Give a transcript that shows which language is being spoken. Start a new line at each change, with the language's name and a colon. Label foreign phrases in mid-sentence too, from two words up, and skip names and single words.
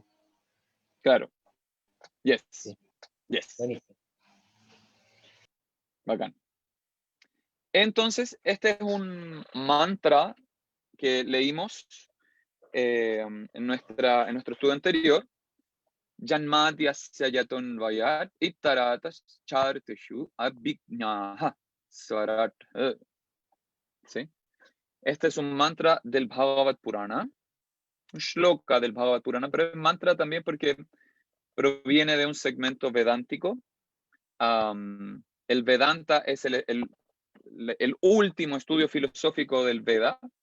Spanish: claro. Yes. Sí,
English: Yes.
Spanish: buenísimo. Bacán. Entonces, este es un mantra que leímos en nuestro estudio anterior.
Sanskrit: Janmadyasya yaton vayat ittaratas chartishu abhijñāha swarat.
Spanish: ¿Sí? Este es un mantra del Bhagavad Purana, un shloka del Bhagavad Purana, pero es mantra también porque proviene de un segmento vedántico. El Vedanta es el último estudio filosófico del Veda.